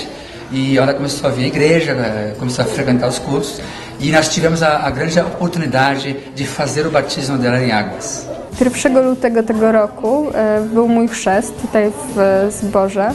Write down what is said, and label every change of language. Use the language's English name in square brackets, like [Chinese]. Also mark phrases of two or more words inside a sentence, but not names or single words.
[Portuguese] E ela começou a vir à igreja, começou a frequentar os cultos. E nós tivemos a grande oportunidade de fazer o batismo dela em águas. [Polish] 1 lutego tego roku był mój chrzest tutaj w zborze.